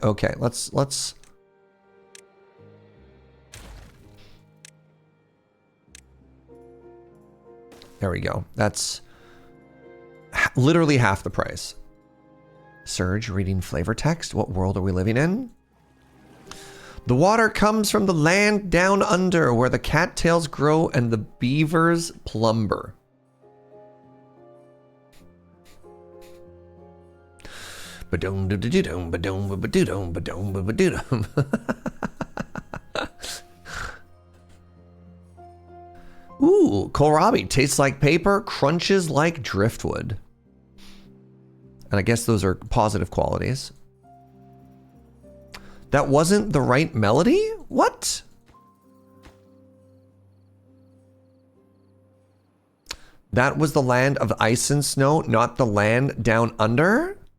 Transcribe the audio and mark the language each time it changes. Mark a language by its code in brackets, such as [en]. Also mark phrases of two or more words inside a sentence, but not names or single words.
[en] Okay, let's. There we go. That's literally half the price. Serge reading flavor text. What world are we living in? The water comes from the land down under where the cattails grow and the beavers plumber. Ba-dum ba-dum ba-dum ba-dum ba-dum ba-dum. Ooh, kohlrabi tastes like paper, crunches like driftwood. And I guess those are positive qualities. That wasn't the right melody? What? That was the land of ice and snow, not the land down under?